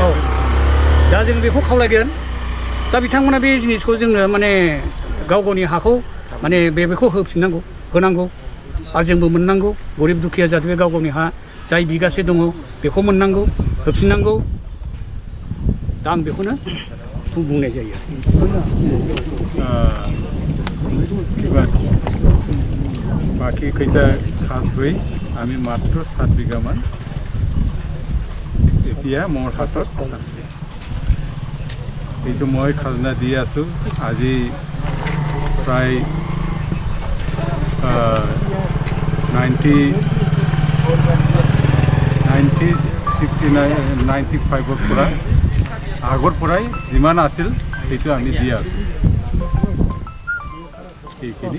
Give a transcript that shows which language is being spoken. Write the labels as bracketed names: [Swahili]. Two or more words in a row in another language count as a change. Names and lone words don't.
[Bodo] औ दा जों बेखौ खावलायगोन दा बिथांमोना बे जिनिसखौ जोंनो माने गाव गावनि हाखौ माने बेखौ होफिननांगौ होनांगौ आरो जोंबो मोननांगौ गरिब दुखिया जाहाथे बे गाव गावनि हा जाय बिगासे दङ बेखौ मोननांगौ होफिननांगौ दा आं बेखौनो बुंनाय जायो [Assamese] বাকী খৈটা খাচ হৈ আমি মাত্ৰ 7 বিঘামান এতিয়া মোৰ হাতত আছে এইটো মই খাজনা দি আছোঁ আজি প্ৰায় 95ৰ পৰা আগৰ পৰাই যিমান আছিল সেইটো আমি দি আছোঁ এইখিনি